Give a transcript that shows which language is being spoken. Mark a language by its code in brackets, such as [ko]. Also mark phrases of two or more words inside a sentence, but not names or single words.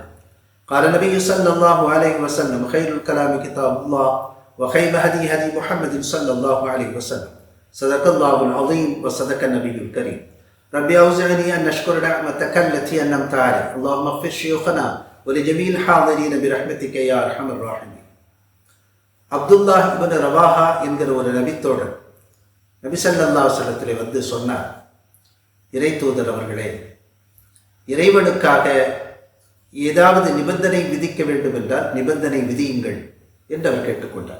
[ar] قال النبي صلى الله عليه وسلم: خير الكلام كتاب الله، وخير هدي هدي محمد صلى الله عليه وسلم. صدق الله العظيم وصدق النبي الكريم. ربي أوزعني أن أشكر نعمتك التي أنعمت علي. اللهم اغفر شيوخنا ولجميع الحاضرين برحمتك يا أرحم الراحمين. [ta] அப்துல்லாஹ் இப்னு ரவாஹா என்கிற ஒரு நபித்தோழர் நபி [ar] صلى الله عليه [ta] வஸல்லத்திலே வந்து சொன்னார்: இறை தூதர் அவர்களே, இறைவனுக்காக ஏதாவது நிபந்தனை விதிக்க வேண்டும் என்றால் நிபந்தனை விதியுங்கள் என்று அவர் கேட்டுக்கொண்டார்.